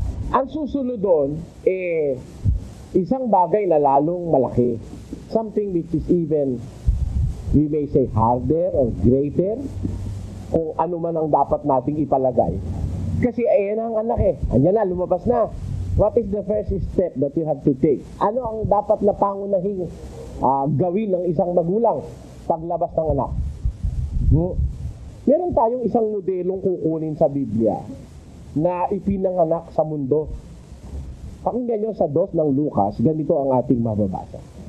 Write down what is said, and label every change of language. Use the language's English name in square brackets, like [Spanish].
[Filipino] Ang susunod doon, isang bagay na lalong malaki. [English] Something which is even, we may say, harder or greater, [Filipino] kung ano man ang dapat nating ipalagay. Kasi ayan ang anak Andiyan na, lumabas na. [English] What is the first step that you have to take? [Filipino] Ano ang dapat na pangunahing gawin ng isang magulang paglabas ng anak? Meron tayong isang modelong kukunin sa Biblia na ipinanganak sa mundo. Pakinggan nyo sa 2 ng Lucas, ganito ang ating mababasa.